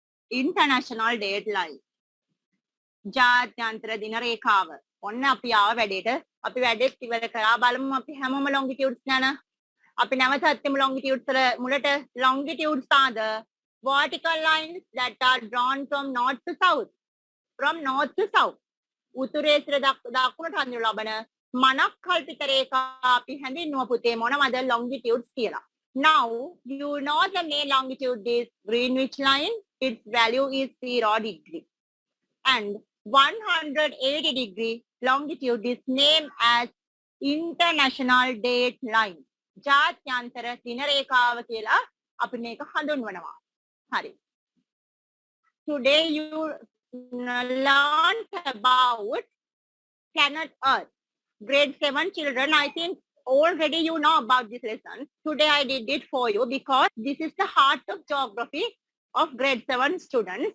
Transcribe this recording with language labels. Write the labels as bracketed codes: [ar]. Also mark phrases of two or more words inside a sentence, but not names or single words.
[en] international deadline. [si] ජාත්‍යන්තර දින රේඛාව. ඔන්න අපි ආව වැඩේට. අපි වැඩේත් ඉවර කරා. බලමු අපි හැමෝම longitudes යන. අපි නැවතත් එමු longitudes වල මුලට [en] longitudes are the vertical lines that are drawn from north to south. From north to south. [si] උතුරේ සිට දකුණට හඳුන්වන ලබන මනක් කල්පිත රේඛා අපි හැඳින්වුව පුතේ මොනවද longitudes කියලා. [en] Now you know the main longitude is Greenwich line. Its value is 0 degree. And 180 degree longitude is named as international date line. [si] ජාත්‍යන්තර දින රේඛාව කියලා අපි මේක හඳුන්වනවා. හරි. [en] Today you learned about planet Earth. Grade 7 children, I think already you know about this lesson. Today I did it for you because this is the heart of geography of grade 7 students.